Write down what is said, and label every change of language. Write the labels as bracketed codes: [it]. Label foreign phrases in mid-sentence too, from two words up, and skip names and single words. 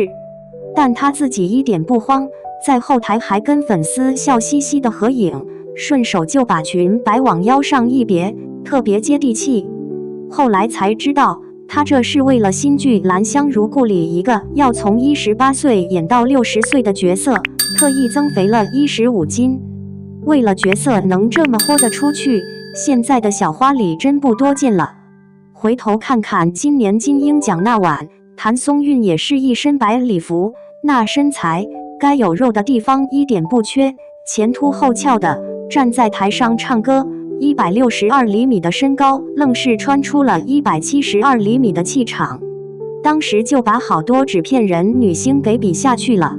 [zh] 但她自己一點不慌，在後台還跟粉絲笑嘻嘻的合影，順手就把裙擺往腰上一別，特別接地氣。後來才知道，她這是為了新劇《蘭香如故》裡一個要從18歲演到60 歲的角色，特意增肥了15斤。為了角色能這麼豁得出去，現在的小花裡真不多見了。回頭看看今年金鷹獎那晚，譚松韻也是一身白禮服，那身材該有肉的地方一點不缺，前凸後翹的站在台上唱歌，162厘米的身高愣是穿出了172厘米的氣場，當時就把好多紙片人女星給比下去了。